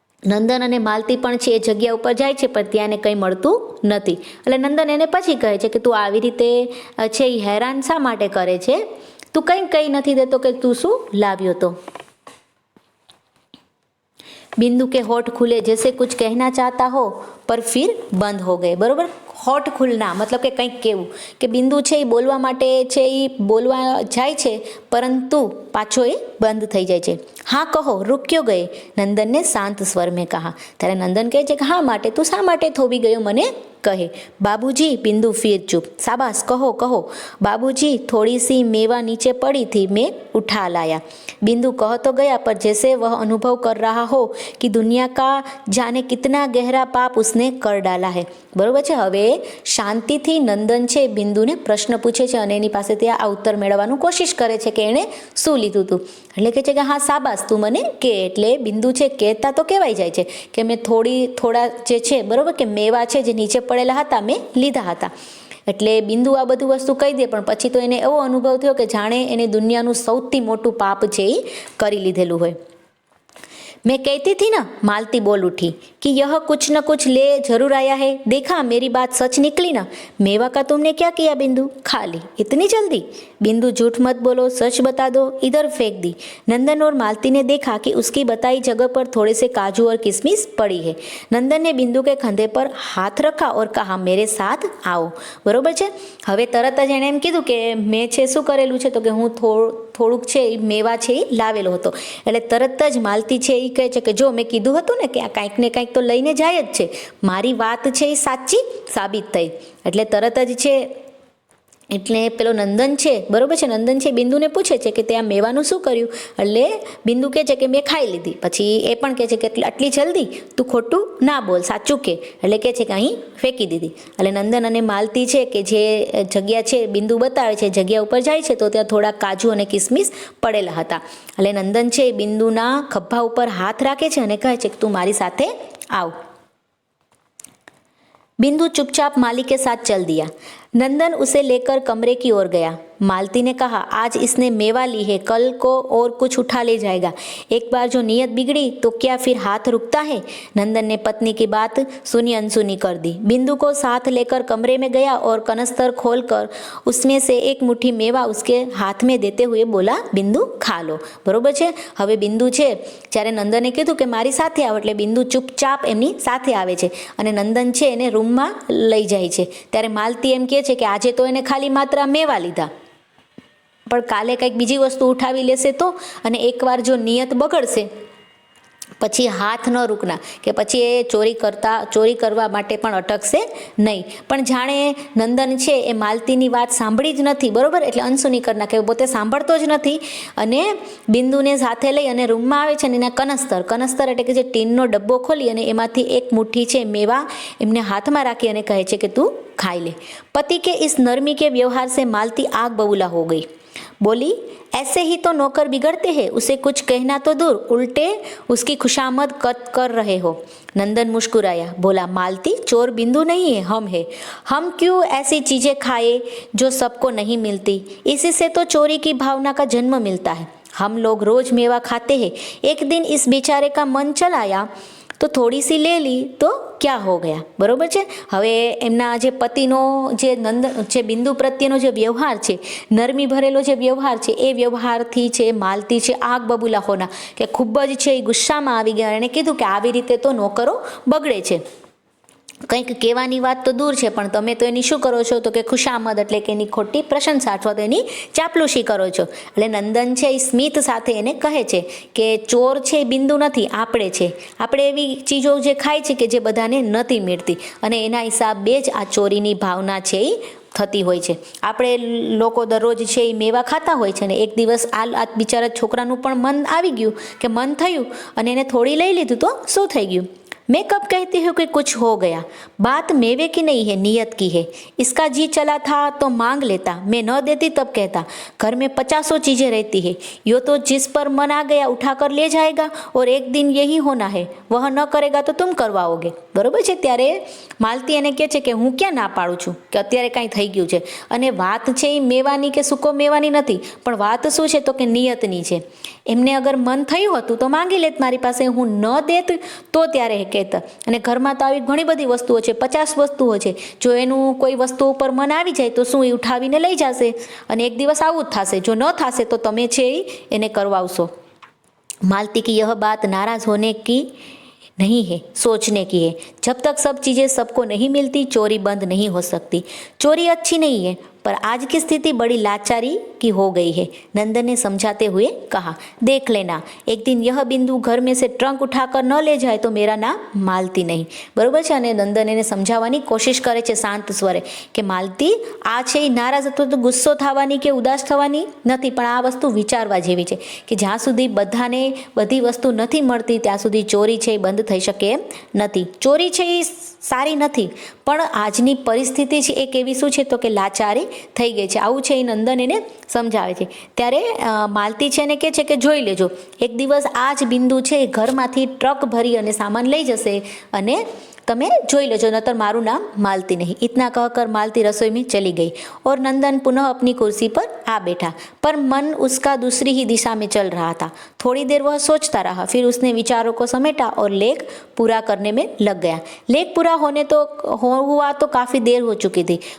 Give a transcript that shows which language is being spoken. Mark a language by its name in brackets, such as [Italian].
[Gujarati] નંદન અને માલતી પણ છે એ જગ્યા ઉપર જાય છે પણ ત્યાં એને કંઈ મળતું નથી। એટલે નંદન એને પછી કહે છે કે તું આવી રીતે છે એ હેરાન શા માટે કરે છે, તું કંઈ કંઈ નથી દેતો કે તું શું લાવ્યો તો। [Hindi] बिंदु के होठ खुले जैसे कुछ कहना चाहता हो पर फिर बंद हो गए। [Gujarati] बरोबर, હોઠ ખુલના મતલબ કે કંઈક કહેવું કે બિંદુ છે એ બોલવા માટે છે એ બોલવા જાય છે પરંતુ પાછો એ બંધ થઈ જાય છે। [Hindi] हाँ कहो, रुक क्यों गए, नंदन ने शांत स्वर में कहा। [Gujarati] ત્યારે નંદન કહે છે કે હા માટે, તું શા માટે થોભી ગયો મને कहे। [Hindi] बाबूजी, बिंदु फिर चुप। शाबाश, कहो कहो। बाबूजी, थोड़ी सी मेवा नीचे पड़ी थी, मैं उठा लाया। बिंदु कह तो गया पर जैसे वह अनुभव कर रहा हो कि दुनिया का जाने कितना गहरा पाप उसने कर डाला है। [Gujarati] बरोबर છે। હવે શાંતિથી નંદન છે બિંદુને પ્રશ્ન પૂછે છે અને એની પાસેથી આ ઉત્તર મેળવવાનું કોશિશ કરે છે કે એણે શું લીધું હતું। એટલે કહે છે કે હા શાબાશ, તું મને કે। એટલે બિંદુ છે કહેતા તો કહેવાય જાય છે કે મેં થોડા જે છે, બરોબર, કે મેવા છે જે નીચે પડેલા હતા મેં લીધા હતા। એટલે બિંદુ આ બધું વસ્તુ કહી દે પણ પછી તો એને એવો અનુભવ થયો કે જાણે એને દુનિયાનું સૌથી મોટું પાપ છે એ કરી લીધેલું હોય। [Hindi] मैं कहती थी ना, मालती बोल उठी, कि यह कुछ न कुछ ले जरूर आया है। देखा मेरी बात सच निकली ना। मेवा का तुमने क्या किया बिंदु, खा ली इतनी जल्दी। बिंदु झूठ मत बोलो, सच बता दो, इधर फेंक दी। नंदन और मालती ने देखा कि उसकी बताई जगह पर थोड़े से काजू और किशमिश पड़ी है। नंदन ने बिंदु के कंधे पर हाथ रखा और कहा, मेरे साथ आओ। [Gujarati] बरोबर છે। હવે તરત જ એણે એમ કીધું કે મેં છે શું કરેલું છે તો કે હું થોડુંક છે એ મેવા છે એ લાવેલો હતો। એટલે તરત જ માલતી છે એ કહે છે કે જો મેં કીધું હતું ને કે આ કાંઈક ને કાંઈક તો લઈને જાય જ છે, મારી વાત છે એ સાચી સાબિત થઈ। એટલે તરત જ છે એટલે પેલો નંદન છે, બરોબર છે, નંદન છે બિંદુને પૂછે છે કે તે આ મેવાનું શું કર્યું। એટલે બિંદુ કહે છે કે મેં ખાઈ લીધી। પછી એ પણ કહે છે કે આટલી જલ્દી, તું ખોટું ના બોલ, સાચું કે। એટલે કહે છે કે અહીં ફેંકી દીધી। એટલે નંદન અને માલતી છે કે જે જગ્યા છે બિંદુ બતાવે છે જગ્યા ઉપર જાય છે તો ત્યાં થોડા કાજુ અને કિસમિસ પડેલા હતા। એટલે નંદન છે બિંદુના ખભા ઉપર હાથ રાખે છે અને કહે છે કે તું મારી સાથે આવ। [Hindi] बिंदु चुपचाप माली के साथ चल दिया। नंदन उसे लेकर कमरे की ओर गया। मालती ने कहा, आज इसने मेवा ली है, कल को और कुछ उठा ले जाएगा। एक बार जो नीयत बिगड़ी तो क्या फिर हाथ रुकता है? नंदन ने पत्नी की बात सुनी अनसुनी कर दी। बिंदु को साथ लेकर कमरे में गया और कनस्तर खोलकर उसमें से एक मुट्ठी मेवा उसके हाथ में देते हुए बोला, बिंदु खा लो। [Gujarati] बरोबर છે। હવે બિંદુ છે જ્યારે નંદને કીધું કે મારી સાથે આવ એટલે બિંદુ ચૂપચાપ એમની સાથે આવે છે અને નંદન છે એને રૂમમાં લઈ જાય છે। ત્યારે માલતી એમ કહે છે કે આજે તો એને ખાલી માત્ર મેવા લીધા, પણ કાલે કંઈક બીજી વસ્તુ ઉઠાવી લેશે તો, અને એકવાર જો નિયત બગડશે પછી [Hindi] હાથ ન રૂકના, [Gujarati] કે પછી એ ચોરી કરવા માટે પણ અટકશે નહીં। પણ જાણે નંદન છે એ માલતીની વાત સાંભળી જ નથી, બરોબર, એટલે અનસુની કરી નાખે, પોતે સાંભળતો જ નથી અને બિંદુને સાથે લઈ અને રૂમમાં આવે છે અને એના કનસ્તર એટલે કે જે ટીનનો ડબ્બો ખોલી અને એમાંથી એક મુઠ્ઠી છે મેવા એમને હાથમાં રાખી અને કહે છે કે તું खाई ले। [Hindi] पति के इस नरमी के व्यवहार से मालती आग बबूला हो गई। बोली, ऐसे ही तो नौकर बिगड़ते हैं, उसे कुछ कहना तो दूर, उल्टे उसकी खुशामद कर रहे हो। नंदन मुस्कुराया, बोला, मालती, चोर बिंदु नहीं है, हम है। हम क्यों ऐसी चीजें खाए जो सबको नहीं मिलती? इसी से तो चोरी की भावना का जन्म मिलता है। हम लोग रोज मेवा खाते हैं, एक दिन इस बेचारे का मन चलाया तो थोड़ी सी ले ली तो क्या हो गया। [Gujarati] बरोबर છે। હવે એમના જે પતિનો જે બિંદુ પ્રત્યેનો જે વ્યવહાર છે, નરમી ભરેલો જે વ્યવહાર છે, એ વ્યવહારથી છે માલતી છે [Hindi] આગ બબૂલા હોના, [Gujarati] કે ખૂબ જ છે એ ગુસ્સામાં આવી ગયા અને કીધું કે આવી રીતે તો નોકરો બગડે છે, કંઈક કહેવાની વાત તો દૂર છે પણ તમે તો એની શું કરો છો, તો કે ખુશામદ એટલે કે એની ખોટી પ્રશંસા અથવા તો એની ચાપલુસી કરો છો। એટલે નંદન છે એ સ્મિત સાથે એને કહે છે કે ચોર છે એ બિંદુ નથી, આપણે છે, આપણે એવી ચીજો જે ખાય છે કે જે બધાને નથી મળતી અને એના હિસાબે જ આ ચોરીની ભાવના છે એ થતી હોય છે। આપણે લોકો દરરોજ છે એ મેવા ખાતા હોય છે ને એક દિવસ આ બિચારા છોકરાનું પણ મન આવી ગયું કે મન થયું અને એને થોડી લઈ લીધું તો શું થઈ ગયું। [Hindi] मैं कब कहती हूँ कि कुछ हो गया, बात मेवे की नहीं है, नियत की है। इसका जी चला था तो मांग लेता, मैं न देती तब कहता, घर में 50 चीजें रहती है, यो तो जिस पर मन आ गया उठा कर ले जाएगा और एक दिन यही होना है, वह न करेगा तो तुम करवाओगे। [Gujarati] बरोबर છે। ત્યારે માલતી એને કહે છે કે હું ક્યાં ના પાડું છું કે અત્યારે કાંઈ થઈ ગયું છે અને વાત છે એ મેવાની કે સૂકો મેવાની નથી, પણ વાત શું છે તો કે નિયતની છે। એમને અગર મન થયું હતું તો માંગી લેત મારી પાસે, હું ન દેત તો ત્યારે કહેતા। અને ઘરમાં તો આવી ઘણી બધી વસ્તુઓ છે, 50 વસ્તુઓ છે, જો એનું કોઈ વસ્તુ ઉપર મન આવી જાય તો શું એ ઉઠાવીને લઈ જશે અને એક દિવસ આવું જ થશે, જો ન થશે તો તમે છે એને કરવાવશો। [Hindi] मालती की यह बात नाराज होने की नहीं है, सोचने की है। जब तक सब चीज़ें सबको नहीं मिलती चोरी बंद नहीं हो सकती। चोरी अच्छी नहीं है पर आज की स्थिति बड़ी लाचारी की हो गई है। नंदन ने समझाते हुए कहा, देख लेना एक दिन यह बिंदु घर में से ट्रंक उठाकर न ले जाए तो मेरा नाम मालती नहीं। [Gujarati] बरोबर છે। અને નંદન એને સમજાવવાની કોશિશ કરે છે શાંત સ્વરે કે માલતી આ છે એ નારાજ અથવા તો ગુસ્સો થવાની કે ઉદાસ થવાની નથી, પણ આ વસ્તુ વિચારવા જેવી છે કે જ્યાં સુધી બધાને બધી વસ્તુ નથી મળતી ત્યાં સુધી ચોરી છે એ બંધ થઈ શકે એમ નથી। ચોરી છે એ સારી નથી પણ આજની પરિસ્થિતિ છે એ કેવી શું છે તો કે લાચારી થઈ ગઈ છે, આવું છે એ નંદન એને સમજાવે છે। ત્યારે માલતી છે એને કહે છે કે જોઈ લેજો એક દિવસ આ જ બિંદુ છે એ ઘરમાંથી ટ્રક ભરી અને સામાન લઈ જશે અને તમે જોઈ લેજો, नतर मारू [Hindi] नाम मालती नहीं। इतना कहकर मालती रसोई में चली गई और नंदन पुनः अपनी कुर्सी पर आ बैठा, पर मन उसका दूसरी ही दिशा में चल रहा था। थोड़ी देर वह सोचता रहा, फिर उसने विचारों को समेटा और लेख पूरा करने में लग गया। लेख पूरा हुआ तो काफ़ी देर हो चुकी थी।